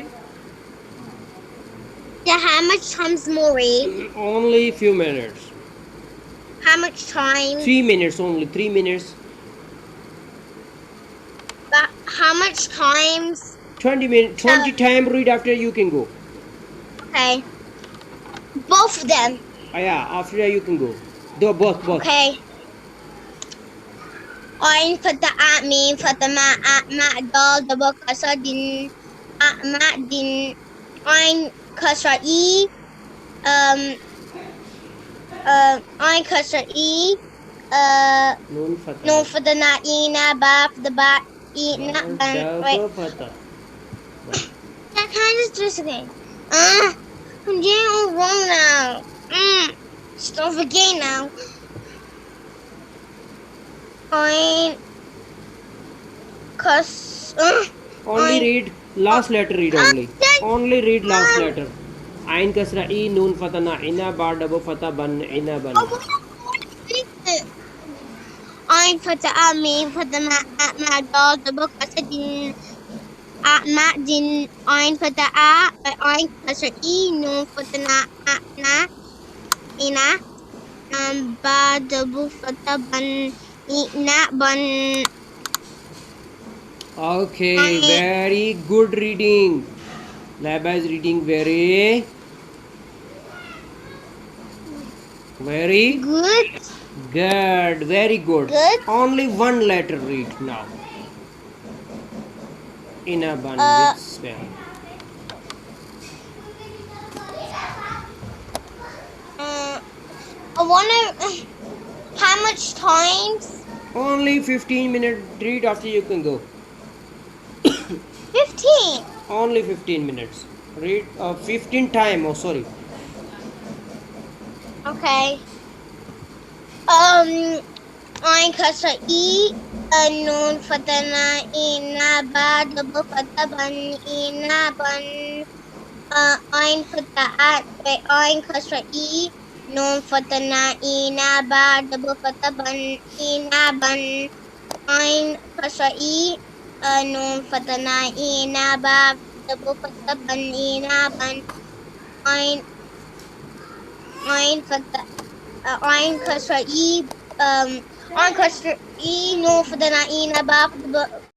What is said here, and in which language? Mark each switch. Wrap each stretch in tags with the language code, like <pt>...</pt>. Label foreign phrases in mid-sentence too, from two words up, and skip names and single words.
<en>Yeah, how much times more read? Only few minutes. How much time? 3 minutes only. 3 minutes. But how much times? 20 minutes. 20 time read after you can go. Okay. Both of them. Yeah, after that you can go. Both.</en> <ar>Okay. عين فتحة ميم فتحة مَ دال double كسرة دِن مَ دِن عين كسرة إ عين كسرة إ نون فتحتان عِنَ باء فتحة بَ عِنَ بًا.</ar> <en>Wait. I can't just do this again. I'm doing all wrong now. Start again now. Ain only read last letter. Read only read last letter.</en> <ar>عين كسرة إ نون فتحتان عِنَ باء double فتحة بًا عِنَ بًا. عين فتحة ميم فتحة مَ دال double كسرة دِن مَ دِن عين فتحة عين كسرة إ نون فتحتان عِنَ باء double فتحة بًا عِنَ بًا</ar> <en>Okay, very good reading. Laba is reading very Good. good. Very good. Good. Only one letter read now. Inaban with spell. I wanna. How much times? Only 15 minutes read, after you can go. 15. Only 15 minutes. Read 15 time. Oh, sorry.</en> <ar>Okay. عين كسرة إ، نون فتحتان عِنَ باء double فتحتانبًا عِنَ بًا. عين كسرة إ، نون فتحتان عِنَ باء double فتحتانبًا عِنَ بًا. عين كسرة إ، نون فتحتان عِنَ باء double فتحتانبًا عِنَ بًا. عين كسرة إ، عين كسرة إ، نون فتحتان عِنَ باء</ar>